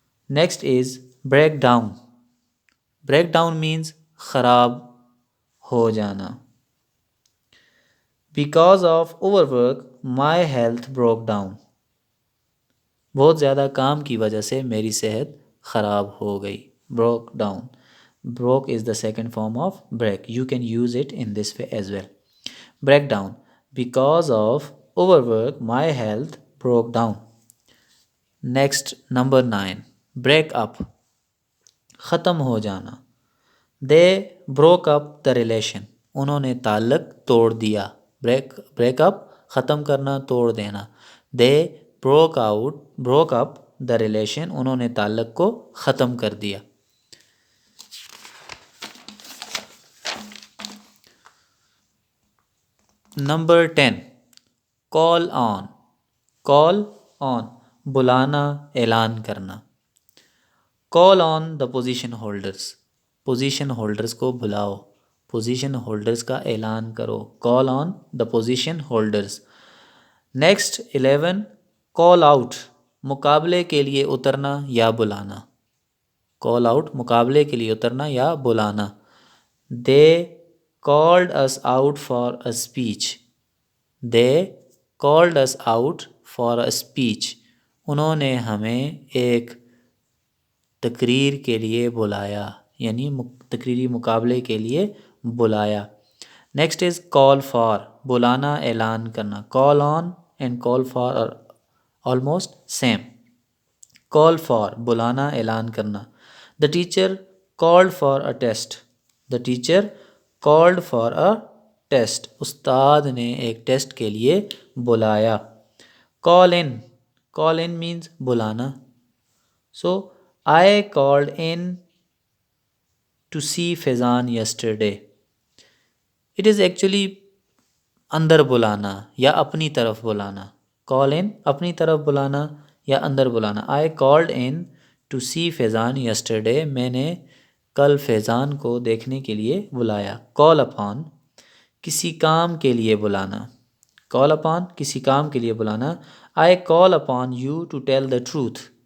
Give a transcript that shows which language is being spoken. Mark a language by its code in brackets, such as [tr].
[en] Next is break down. Break down means [ur] خراب ہو جانا. [en] Because of over work my health broke down. [ur] بہت زیادہ کام کی وجہ سے میری صحت خراب ہو گئی. [en] Broke down. Broke is the second form of break. You can use it in this way as well. Break down. Because of over work my health broke down. Next number 9 break up. [ur] ختم ہو جانا. [en] They broke up the relation. [ur] انہوں نے تعلق توڑ دیا. [en] break up [ur] ختم کرنا توڑ دینا. [en] They broke up the relation. [ur] انہوں نے تعلق کو ختم کر دیا. [en] Number 10 call on. Call on [ur] بلانا اعلان کرنا. [en] Call on the position holders. Position holders [ur] کو بلاؤ. [en] position holders [ur] کا اعلان کرو. [en] Call on the position holders. Next 11 call out. [ur] مقابلے کے لیے اترنا یا بلانا. کال آؤٹ مقابلے کے لیے اترنا یا بلانا. [en] They called us out for a speech. They called us out for a speech. [ur] انہوں نے ہمیں ایک تقریر کے لیے بلایا یعنی تقریری مقابلے کے لیے بلایا. [en] Next is call for. [ur] بلانا اعلان کرنا. [en] Call on and call for are almost same. [ur] Call for بلانا اعلان کرنا. [en] The teacher called for a test. The teacher called for a test. [ur] استاد نے ایک ٹیسٹ کے لیے بلایا. [en] call in. call in means [ur] بلانا. [en] So I called in to see Faizan yesterday. It is actually [ur] اندر بلانا یا اپنی طرف بلانا. call in اپنی طرف بلانا یا اندر بلانا. [en] I called in to see Faizan yesterday. [ur] میں نے کل فیضان کو دیکھنے کے لیے بلایا. call upon کسی کام کے لیے بلانا. call upon کسی کام کے لیے بلانا. [en] I call upon you to tell the truth.